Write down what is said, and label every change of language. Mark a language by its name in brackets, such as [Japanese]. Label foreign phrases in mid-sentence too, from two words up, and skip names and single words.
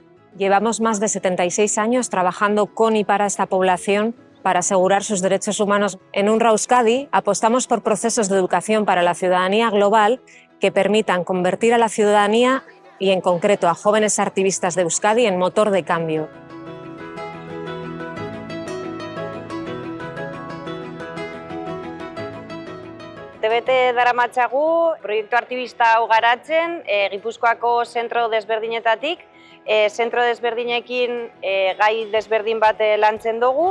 [Spanish] Llevamos más de 76 años trabajando con y para esta población para asegurar sus derechos humanos. En UNRWA Euskadi apostamos por procesos de educación para la ciudadanía global que permitan convertir a la ciudadanía y en concreto a jóvenes activistas de Euskadi en motor de cambio. [Basque] Bete daramatzagu proiektu aktibista hau garatzen, Gipuzkoako zentro desberdinetatik, zentro desberdinekin gai desberdin bat lantzen dugu.